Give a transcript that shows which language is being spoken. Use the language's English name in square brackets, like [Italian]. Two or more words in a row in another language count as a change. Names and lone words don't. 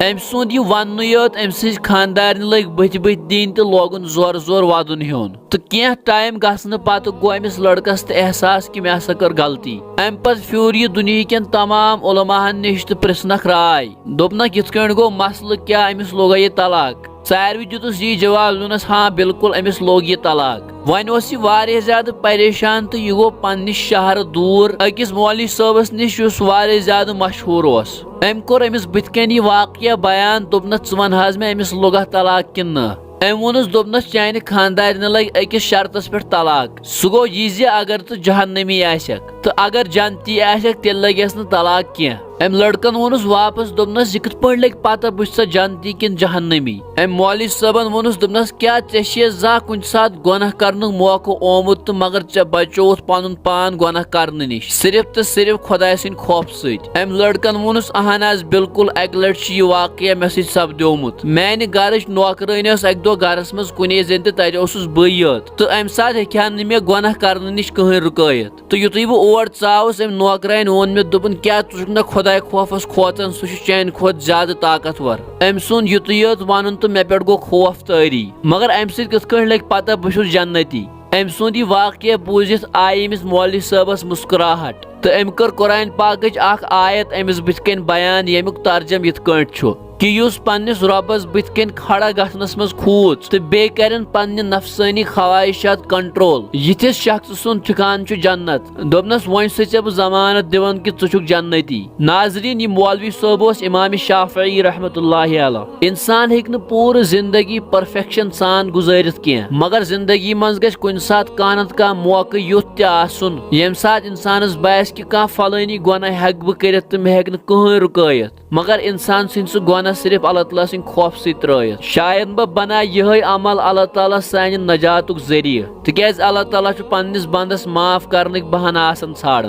[Kashmiri] अम सुंद यह वन योत अम सज खानदारनि लग बथ बथ दिन तो लोगन जोर जोर वदन हेन। तो कह टाइम गसन पत गो अमिस लड़कस तो एहसास कि मे हसा कर गलती। अम पत फ्यूर यह दुनिया कन तमाम उलमाहन निश तो पृछनक राय दोपनक यथ कन गो मसल क्या अमिस लोग ये तलाक। सारवी दितुस यह जवाब दोनस हाँ बिल्कुल अमिस लोग ये तलाक। वन यह ज्यादा परेशान तो यह गो पन्निस शहर दूर अकिस मौलवी साहबस निश वारिया ज्यादा मशहूर ओस। अम कोर अमिस बुथ कन यह वाकया बयान दोपनस वन हाज मे अमिस लोगा तलाक किन न। अम वोनस दोपनस चान खानदारन लग अकिस शर्तस पे तलाक। सह गो यह अगर तो जहन्नमी आसक तो अगर जन्नती आसक तेल लगेस न तलाक कह। अम लड़कन वोनस वापस दोपनस यह कथ लग पता बह सा जन्नती किन जहन्नमी। अम मौलवी साहबन वोनस दोपनस क्या ऐ जा कुन सात गुनाह करन मौका ओमुत तो मगर चे बचोत पन पान गुनाह करने निश सिर्फ तो सिर्फ खुदा सिंद खौफ सत। अम लड़कन वोनस अहन आज बिल्कुल अक लट यह वाकया मे सत सपद्योमुत। मैंने घर नौकरानी अक दो घरस मज कुने जन तो तस बह योत तो अम सात हेकान न मे गुनाह करने निश कहीं रुकैत। तो युत बह और चावस अम नौकरान वोन मे दोपन क्या तुझ खुदा खौफस खोतन सह चान खोत ज्यादा ताकतवर। अम सुन युत योत वन तो मे पे गो खौफ तारी मगर अम सत लग पता बह जन्नती। अम सुंद यह वाकया बूझित आय अमिस मौलवी साहबस मुस्कुराहट तो अम कर कुरान पाकच आयत अमिस बुथ कन बयान यमुक तर्जम यथ कट कि युस पन्निस रबस बुथ कन खड़ा गसनस मज खूच तो बे करन पन्नि नफसानी ख्वाहिशात कंट्रोल। यिथिस शख्स सुन ठिकान जन्नत दोपनस वन से बह जमानत दिवन कि छु जन्नती। नाजरीन यह मौलवी साहब इमाम शाफई [Arabic] رحمة الله عليه. [Kashmiri] इंसान हेक न पूरी जिंदगी परफेक्शन सान गुजारित कह मगर जिंदगी मज गछ कुन सात कानत का मौका युथ त आसुन यम सात इंसानस बास कि कह फलानी गुनाह हेक बह कर तो मे हेक न कहीं रुकैत मगर इंसान सिंद सह गुनाह सिर्फ अल्लाह ताला सिंद खौफ सत। शायद बह बना यह अमल अल्लाह ताला सान नजातुक जरिए तिकाज अल्लाह ताला पन्निस बंदस माफ करने बहाना आसान छाड़न।